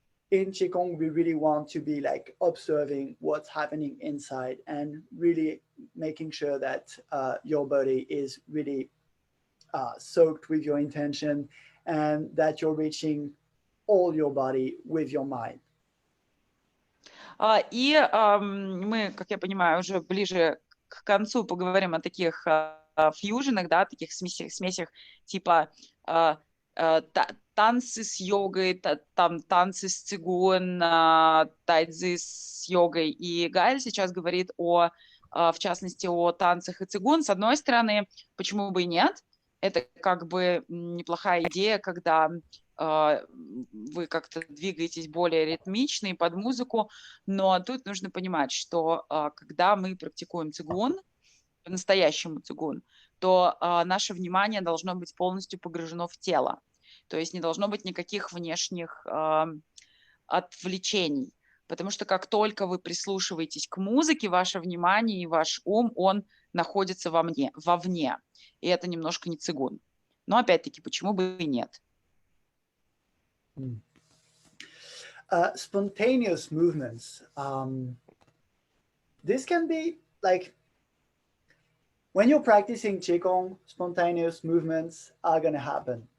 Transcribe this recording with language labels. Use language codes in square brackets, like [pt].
[en] In qigong, we really want to be like observing what's happening inside and really making sure that your body is really soaked with your intention, and that you're reaching all your body with your mind. [ru] И мы, как я понимаю, уже ближе к концу поговорим о таких фьюженах, да, таких смесях типа танцы с йогой, танцы с цигун, тайцзи с йогой. И Гаэль сейчас говорит о в частности, о танцах и цигун. С одной стороны, почему бы и нет? Это как бы неплохая идея, когда вы как-то двигаетесь более ритмично и под музыку, но тут нужно понимать, что когда мы практикуем цигун, по-настоящему цигун, то наше внимание должно быть полностью погружено в тело. То есть не должно быть никаких внешних отвлечений. Потому что как только вы прислушиваетесь к музыке, ваше внимание и ваш ум, он находится вовне. И это немножко не цигун. Но опять-таки, почему бы и нет? [en] Spontaneous movements. This can be like when you're practicing Qigong, spontaneous movements are going to happen.